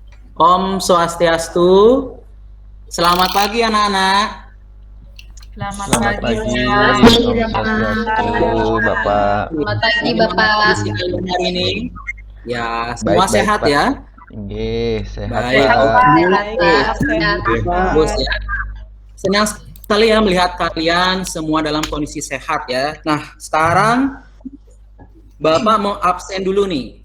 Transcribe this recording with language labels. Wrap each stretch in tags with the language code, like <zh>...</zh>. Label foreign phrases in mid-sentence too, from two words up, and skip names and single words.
<ban>Om Swastiastu.</ban> <id>Selamat pagi anak-anak. Selamat Selamat pagi, pagi, Pak.</id> <ban>Om Swastiastu,</ban> <id>Bapak. Selamat pagi, Bagaimana Bapak. kondisi kalian hari ini? Ya, semua Baik-baik, sehat Pak. ya? Nggih, sehat, Baik, Pak. oke. Sehat, Pak. Sehat, Sehat. Bagus ya. Senang sekali ya melihat kalian semua dalam kondisi sehat ya. Nah, sekarang Bapak mau absen dulu nih.</id>